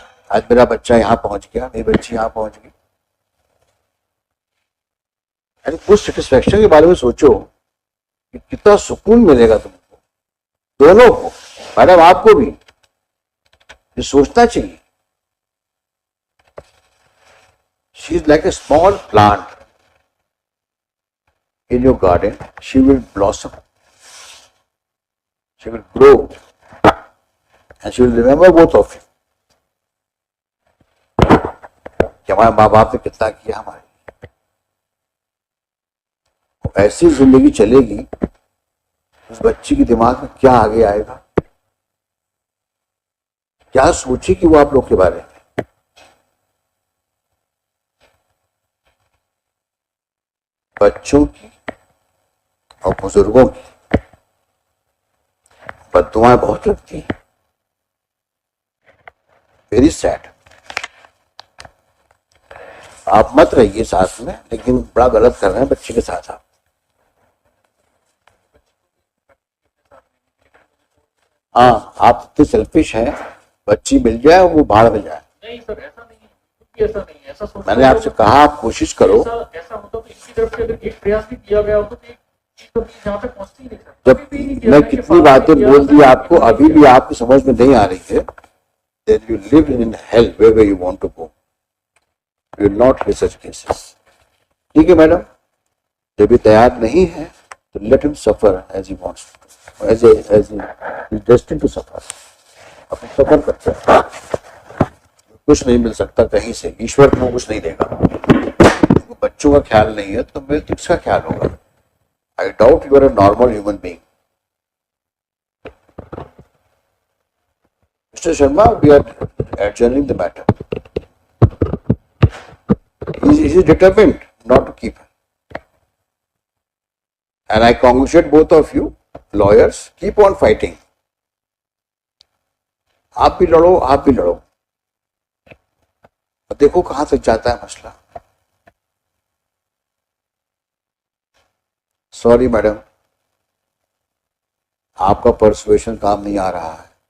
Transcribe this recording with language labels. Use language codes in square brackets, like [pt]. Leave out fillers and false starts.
[hi] आज मेरा बच्चा यहां पहुंच गया, मेरी बच्ची यहां पहुंच गई, अरे उस सेटिस्फेक्शन के बारे में सोचो कि कितना सुकून मिलेगा तुमको, दोनों को, मैडम आपको भी ये सोचना चाहिए। [en] She is like a small plant in your garden. She will blossom, she will grow, and she will remember both of you [hi] कि हमारे माँ बाप ने कितना किया हमारे लिए। ऐसी जिंदगी चलेगी, उस बच्ची के दिमाग में क्या आगे आएगा, क्या सोचेगी वो आप लोग के बारे में। बच्चों की और बुजुर्गों की बद्दुआएं बहुत लगती हैं। [en] Very sad. [hi] आप मत रहिए साथ में, लेकिन बड़ा गलत कर रहे हैं बच्चे के साथ आप। हाँ, आप इतने सेल्फिश हैं, बच्ची मिल जाए वो भाड़ में जाए। नहीं सर, ऐसा नहीं है, ऐसा नहीं है, ऐसा सोचना। मैंने आपसे कहा आप कोशिश करो। ऐसा होता तो इनकी तरफ से अगर एक प्रयास भी किया गया होता तो एक चीज तो जहाँ तक पहुंचती नहीं सर। जब मैं कितनी बातें बोल दी आपको, अभी भी आपकी समझ में नहीं आ रही है, [en] then you live in hell wherever you want to go. You will not hear such cases. [hi] ठीक है मैडम, जब ये तैयार नहीं है तो [en] let him suffer as he wants to, as he is destined to suffer. [hi] अपने सफर करते हैं, कुछ नहीं मिल सकता कहीं से, ईश्वर को कुछ नहीं देगा। बच्चों का ख्याल नहीं है तो मेरे तो किसका ख्याल होगा? [en] I doubt you are a normal human being. Mr. Sharma, we are adjourning the matter. He is determined not to keep her. And I congratulate both of you, lawyers, keep on fighting. [hi] आप भी लड़ो, आप भी लड़ो, देखो कहां तक जाता है मसला। सॉरी मैडम, आपका परसुएशन काम नहीं आ रहा है।